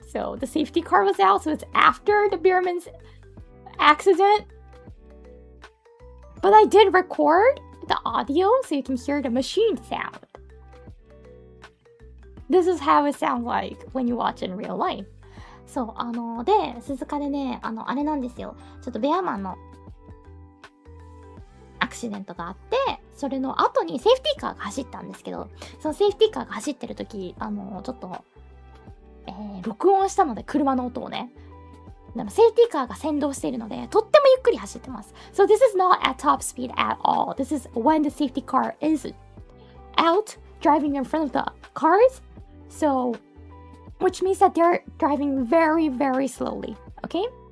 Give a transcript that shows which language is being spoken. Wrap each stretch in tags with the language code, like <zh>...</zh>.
<en>So the safety car was out, so it's after the Beerman's accident. But I did record the audio so you can hear the machine sound. This is how it sounds like when you watch in real life.</en> <ja>そう、で、鈴鹿でね、あれなんですよ。ちょっとベアマンのアクシデントがあって、それの後にセーフティーカーが走ったんですけど、そのセーフティーカーが走ってる時、ちょっと、録音したので、車の音をね。でもセーフティーカーが先導しているので、とってもゆっくり走ってます。</ja> <en>So this is not at top speed at all. This is when the safety car is out, driving in front of the cars. So, which means that they're driving very, very slowly. Okay?</en>